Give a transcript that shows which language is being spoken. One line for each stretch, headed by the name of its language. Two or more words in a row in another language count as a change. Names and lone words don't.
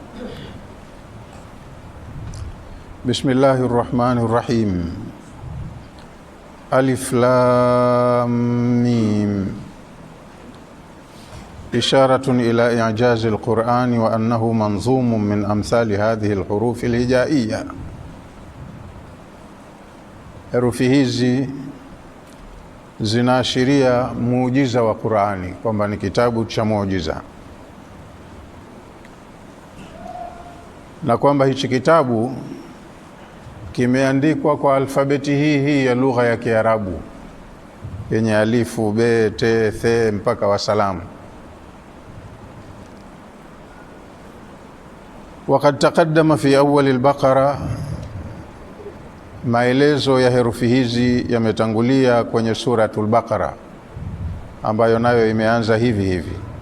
Arabic: بسم الله الرحمن الرحيم. ألف لام ميم. إشارة إلى إعجاز القرآن وأنه منظوم من أمثال هذه الحروف الهجائية.
Swahili: Herufi hizi zinaashiria muujiza wa Qur'ani, kwamba ni kitabu cha muujiza, na kwamba hichi kitabu kimeandikwa kwa alfabeti hii ya lugha ya Kiarabu yenye alifu, be, te, the mpaka wasalamu.
Arabic: وقد تقدم في أول البقرة,
Swahili: maelezo ya herufi hizi yametangulia kwenye suratul Baqara ambayo nayo imeanza hivi hivi.